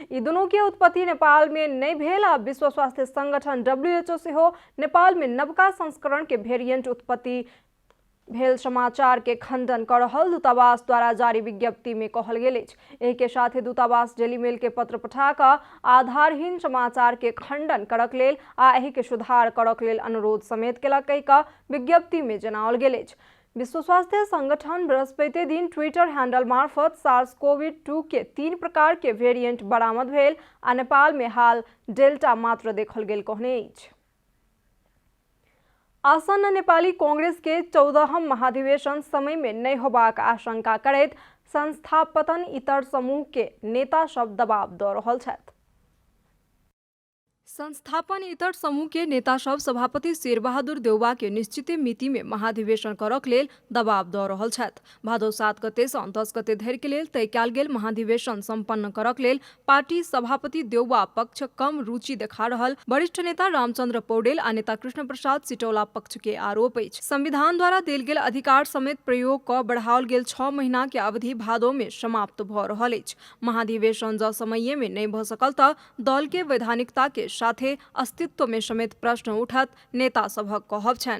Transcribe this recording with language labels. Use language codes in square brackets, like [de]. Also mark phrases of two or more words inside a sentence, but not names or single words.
[mai] ई दुनू के उत्पत्ति नेपाल में नहीं भेल आ विश्व स्वास्थ्य संगठन WHO सेहो नेपाल में नवका संस्करण के वेरिएंट उत्पत्ति भेल समाचार के खंडन कर रहल दूतावास द्वारा जारी विज्ञप्ति में कहल गेल अछि। एहि के साथे दूतावास डेली मेल के पत्र पठा कऽ आधारहीन समाचार के खंडन करक लेल आ एहि के सुधार करक लेल अनुरोध समेत केलक कहि कऽ विज्ञप्ति में जनाओल गेल अछि। विश्व स्वास्थ्य संगठन बृहस्पति दिन ट्विटर हैंडल मार्फत SARS-CoV-2 के 3 प्रकार के वेरिएंट बरामद भेल आ नेपाल में हाल डेल्टा मात्र देखल गेल कहने अछि। आसन्न नेपाली कांग्रेस के 14हम महाधिवेशन समय में नहीं होबाक आशंका करैत संस्थापन इतर समूह के नेता सब दबाव दऽ रहल छथि। संस्थापन इतर समूह के नेता सब सभापति शेर बहादुर देउबा के निश्चित मिति में महाधिवेशन करक लेल दबाव दऽ रहल छथि। भादो 7 गते से 10 गते धरि के लेल तय कयल गेल महाधिवेशन संपन्न करक लेल पार्टी सभापति देउबा पक्ष कम रुचि देखा रहल वरिष्ठ नेता रामचंद्र पौडेल आ नेता कृष्ण प्रसाद सिटौला पक्ष के आरोप अछि। संविधान द्वारा देल गेल अधिकार समेत प्रयोग कऽ बढ़ाओल गेल 6 महीना के अवधि भादो में समाप्त भऽ रहल अछि। महाधिवेशन जँ समय में नहीं भऽ सकल तऽ दल के वैधानिकता के साथे अस्तित्व में समेत प्रश्न उठत नेता सभक कहब छनि।